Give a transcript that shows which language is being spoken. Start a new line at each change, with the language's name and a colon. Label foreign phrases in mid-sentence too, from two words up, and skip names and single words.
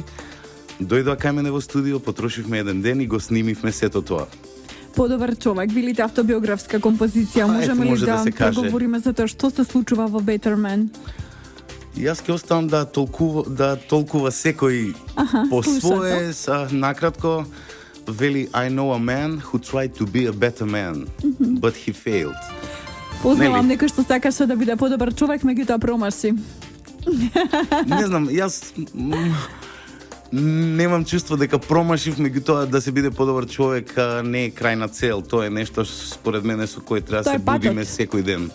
Macedonian: Дојдоа кај мене во студио, потрошивме еден ден и го снимивме сето тоа. Подобар човек, билите автобиографска композиција, можеме ли може да да се каже. проговориме за тоа што се случува во Better Man? Јас ќе оставам да толкува секој по свое, накратко, вели
English: I know a man who tried to be a better man, but he failed.
Macedonian: Познавам Нели? некој што сакаше да биде подобар човек, меѓутоа промаши. Не знам, јас Немам чувство дека промашив, меѓутоа да се биде подобар човек не е крајна цел. Тоа е нешто според мене со кое треба да се будиме секој ден.